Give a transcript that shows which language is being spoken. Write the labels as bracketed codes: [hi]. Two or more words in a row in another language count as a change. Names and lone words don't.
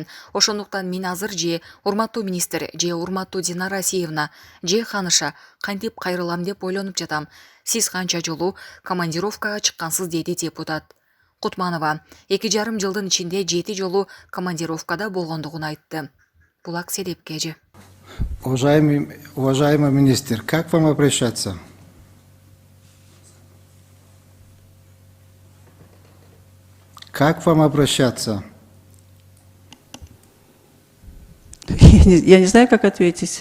[ky] Ошондуктан мен азыр же урматтуу министр же урматтуу Динара Асиевна же ханыша кантип кайрылам деп ойлонуп жатам. Сиз канча жолу командировкага чыккансыз деди депутат. Кутманова 2,5 жылдын ичинде 7 жолу командировкада болгондугун айтты. Булак Селепкежи. [ru] Уважаемый министр, как вам обращаться? Как вам обращаться? Я не знаю, как ответить.